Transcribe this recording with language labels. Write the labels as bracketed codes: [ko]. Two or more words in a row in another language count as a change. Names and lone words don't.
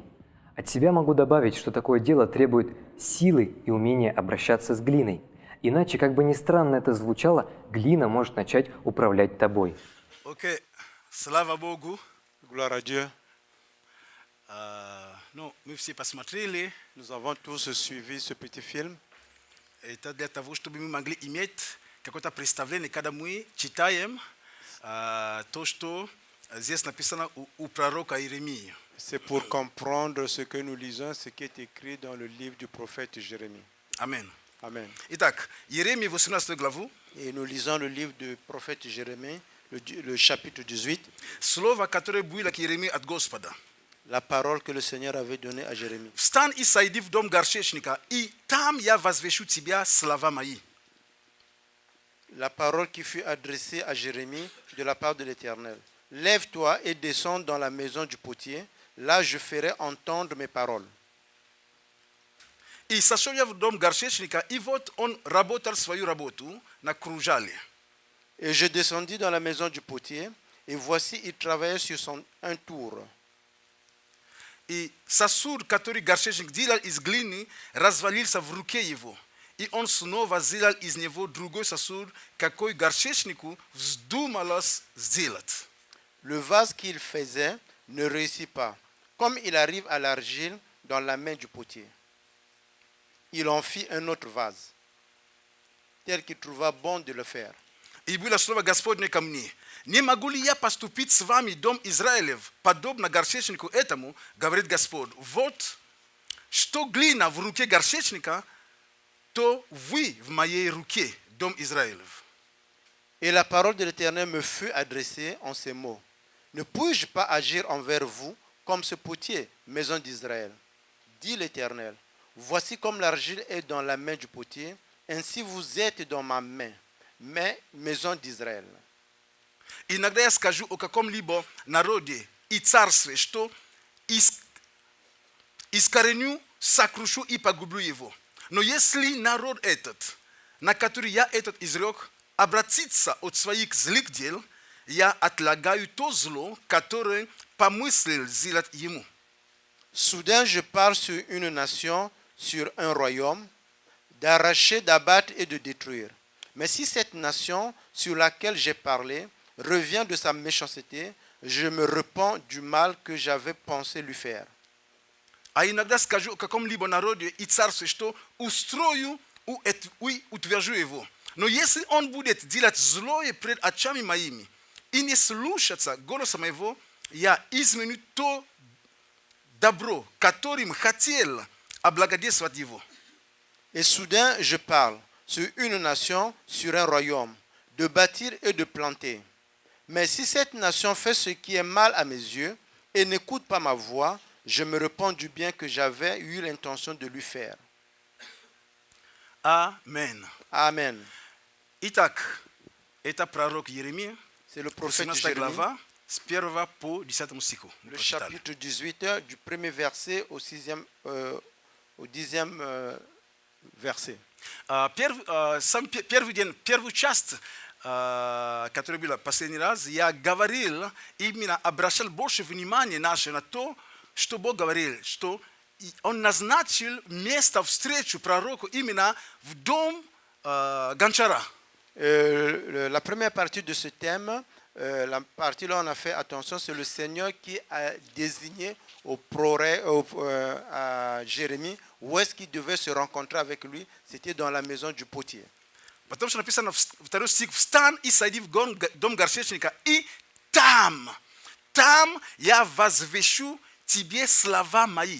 [ru] От себя могу добавить, что такое дело требует силы и умения обращаться с глиной. Иначе, как бы ни странно это звучало, глина может начать управлять тобой. Ok, слава Богу. [fr] Gloire à Dieu. [ru] No, мы все посмотрели. [fr] Nous avons tous suivi ce petit film. [ru] Это для того, чтобы мы могли иметь какое-то представление, когда мы читаем то, что здесь написано у пророка Иеремии. [fr] C'est pour comprendre ce que nous lisons, ce qui est écrit dans le livre du prophète Jérémie. Amen. Amen. [ru] Итак, Иеремия 18 главу. [fr] Et nous lisons le livre du prophète Jérémie, le chapitre 18, [ru] Слово, которое было к Иеремии от Господа. [fr] la parole que le Seigneur avait donnée à Jérémie. [ru] Встань и сойди в дом горшечника, и там я возвещу тебя слова мои. [fr] La parole qui fut adressée à Jérémie de la part de l'Éternel. Lève-toi et descends dans la maison du potier. Là, je ferai entendre mes paroles. [ru] И сошел я в дом горшечника, и вот он работал свою работу на кружале. [fr] Et je descendis dans la maison du potier, et voici, il travaillait sur un tour. [ru] И сосуд, который горшечник делал из глины, развалился в руке его. И он снова сделал из него другой сосуд, какой горшечнику вздумалось сделать. [fr] Le vase qu'il faisait ne réussit pas, comme il arrive à l'argile dans la main du potier. Il en fit un autre vase, tel qu'il trouva bon de le faire. [ru] И было слово Господне ко мне. Не могу ли я поступить с вами, дом Израилев, подобно горшечнику этому, говорит Господь. Вот, что глина в руке горшечника, то вы в моей руке, дом Израилев. [fr] Et la parole de l'Éternel me fut adressée en ces mots. Ne puis-je pas agir envers vous comme ce potier, maison d'Israël? Dit l'Éternel. Voici comme l'argile est dans la main du potier, ainsi vous êtes dans ma main, maison d'Израиль. [ru] Иногда я скажу о каком-либо народе и царстве, что искореню, сокрушу и погублю его. Но если народ этот, на который я этот изрек, обратится от своих злых дел, я отлагаю то зло, которое помыслил сделать ему. [fr] Soudain, je parle sur une nation, sur un royaume, d'arracher, d'abattre et de détruire. Mais si cette nation sur laquelle j'ai parlé revient de sa méchanceté, je me repens du mal que j'avais pensé lui faire. [ru] А иногда скажу о каком-либо народе и царстве, что устрою и утвержу его. Но если он будет делать злое пред очами моими и не слушаться голоса моего, я изменю то добро, которым хотел облагодетельствовать его. [fr] Et soudain, je parle sur une nation, sur un royaume, de bâtir et de planter. Mais si cette nation fait ce qui est mal à mes yeux et n'écoute pas ma voix, je me repens du bien que j'avais eu l'intention de lui faire. Amen. Amen. [ru] Итак, это пророк Иеремия, [fr] C'est le prophète 18 Jérémie, [ru] глава, с 1 по 10 стиху. Мы [fr] le [ru] прочитали. [fr] chapitre 18, du premier verset au 10e verset. [ru] Первый день, первую часть который был последний раз, я говорил именно, обращал больше внимания наше на то, что Бог говорил, что Он назначил место встречи пророку именно в дом Гончара. [fr] La première partie de ce thème, la partie là où on a fait attention, c'est le Seigneur qui a désigné à Jérémie où est-ce qu'il devait se rencontrer avec lui. C'était dans la maison du potier. [ru] Потому что написано второй стих, встань и сойди в дом горшечника, и там я возвещу тебе слова мои.